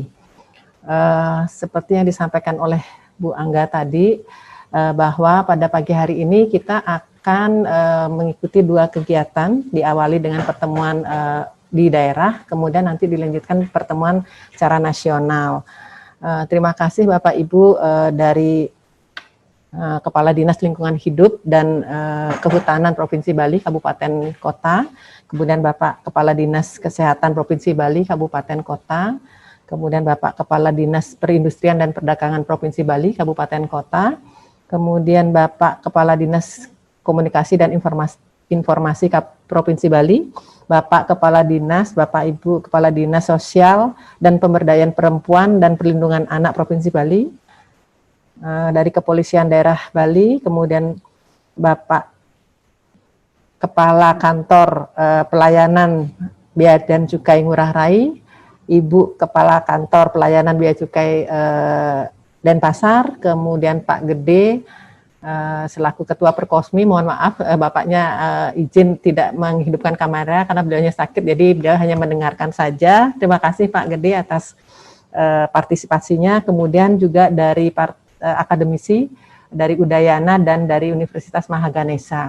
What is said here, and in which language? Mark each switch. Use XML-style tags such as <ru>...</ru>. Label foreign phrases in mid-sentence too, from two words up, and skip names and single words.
<id>Seperti yang disampaikan oleh Bu Angga tadi, bahwa pada pagi hari ini kita akan mengikuti 2 kegiatan, diawali dengan pertemuan di daerah, kemudian nanti dilanjutkan pertemuan secara nasional. Terima kasih Bapak Ibu dari Kepala Dinas Lingkungan Hidup dan Kehutanan Provinsi Bali Kabupaten Kota, kemudian Bapak Kepala Dinas Kesehatan Provinsi Bali Kabupaten Kota, kemudian Bapak Kepala Dinas Perindustrian dan Perdagangan Provinsi Bali Kabupaten Kota, kemudian Bapak Kepala Dinas Komunikasi dan Informasi Provinsi Bali, Bapak Kepala Dinas, Bapak Ibu Kepala Dinas Sosial dan Pemberdayaan Perempuan dan Perlindungan Anak Provinsi Bali, dari Kepolisian Daerah Bali, kemudian Bapak Kepala Kantor Pelayanan Bea dan Cukai Ngurah Rai, Ibu Kepala Kantor Pelayanan Bea Cukai Denpasar, kemudian Pak Gede selaku Ketua Perkosmi, mohon maaf Bapaknya izin tidak menghidupkan kamera karena beliaunya sakit, jadi beliau hanya mendengarkan saja. Terima kasih Pak Gede atas partisipasinya, kemudian juga dari akademisi dari Udayana dan dari Universitas Mahaganesha.</id>